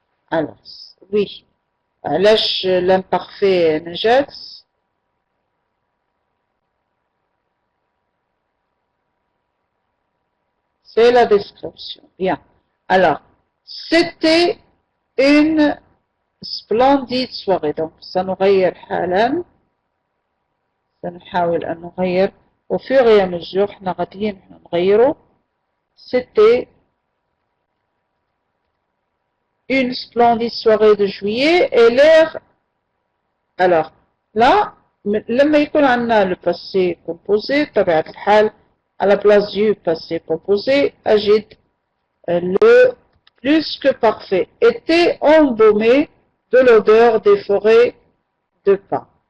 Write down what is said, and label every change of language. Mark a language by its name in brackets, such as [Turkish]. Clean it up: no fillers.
[French] Alors, oui. [Arabic] علاش [French] l'imparfait نجات c'est la description. Bien. Alors, c'était une splendide soirée. [Arabic] Donc, سنغير حالا. سنحاول أن نغير [French] au fur et à mesure. [Arabic] احنا غاديين نغيره. [French] C'était une splendide soirée de juillet et l'air. Alors, là, [Arabic] لما يكون عندنا [French] le passé composé [Arabic] بطبيعة الحال [French] à la place du passé composé [Arabic] أجد [French] le plus que parfait était embaumé de l'odeur des forêts de pins.